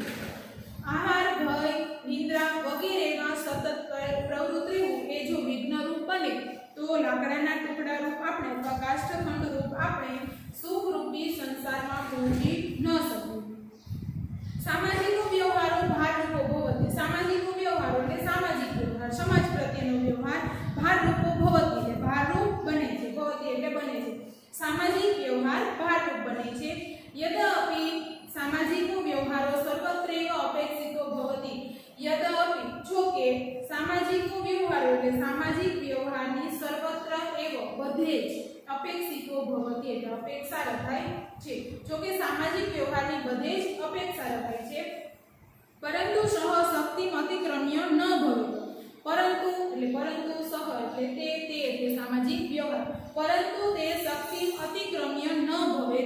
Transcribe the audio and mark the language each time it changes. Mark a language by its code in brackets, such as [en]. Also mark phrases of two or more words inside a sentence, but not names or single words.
[gu] આહાર ભય નિદ્રા વગેરેમાં સતત પ્રવૃત્ત રહેવું એ જો વિઘ્ન રૂપ બને તો લાકડાના ટુકડા રૂપ આપણે અથવા કાષ્ઠખંડ રૂપ આપણે સુખરૂપી સંસારમાં પહોંચી ન શકીએ। [sa] सामाजिक व्यवहारो भाररूपो भवति। [gu] સામાજિક વ્યવહારો એટલે સામાજિક વ્યવહાર સમાજ પ્રત્યેનો વ્યવહાર [sa] भाररूपो भवति [gu] એટલે ભારરૂપ બને છે ભવતિ એટલે બને છે સામાજિક વ્યવહાર ભારરૂપ બને છે। [sa] यद्यपि सामाजिक व्यवहारो सर्वत्र अपेक्षितो भवति। यद्यपि [gu] જો કે [sa] सामाजिक व्यवहारो એટલે [gu] સામાજિક વ્યવહારની [sa] सर्वत्र एव [gu] બધે જ [sa] अपेक्षितो भवति [gu] એટલે અપેક્ષા રખાય છે। જો કે સામાજિક વ્યવહારની બધે જ અપેક્ષા રખાય છે પરંતુ [sa] सह शक्तिम अतिक्रम्य न भवेत. [gu] પરંતુ સહ એટલે તે સામાજિક વ્યવહાર. પરંતુ તે શક્તિ [sa] अतिक्रम्य न भवेत.